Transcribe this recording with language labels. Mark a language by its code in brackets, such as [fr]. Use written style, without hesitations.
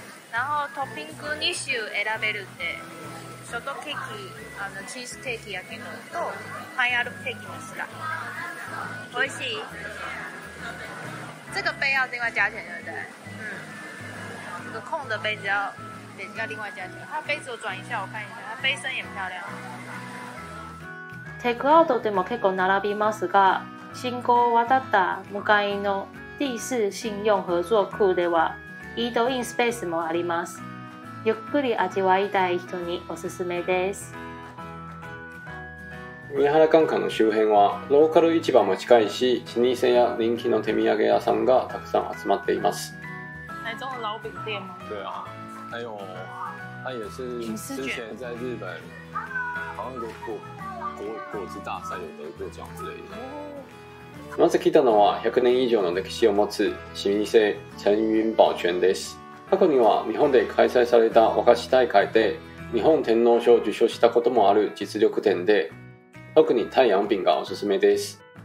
[ja] 然后トッピング2種選べるんで、ショートケーキ、チーズケーキ焼きのとパインアルケーキにした。美味しい。 [zh] 这个杯要另外加钱，对不对？这个空的杯子要另外加钱。它杯子我转一下，我看一下，它杯身也漂亮。 [ja] テイクアウトでも結構並びますが、信号を渡った向かいの第四信用合作区ではイートインスペースもあります。ゆっくり味わいたい人におすすめです。宮原眼科の周辺はローカル市場も近いし、老舗や人気の手土産屋さんがたくさん集まっています。 [zh] 台中的老饼店吗？对啊，还有他也是之前在日本好像有果汁大赛有得过奖之类的。 [ja] まず来たのは100年以上の歴史を持つ老舗陳雲寶泉です。過去には日本で開催された和菓子大会で日本天皇賞を受賞したこともある実力店で、特に太陽餅がおすすめです。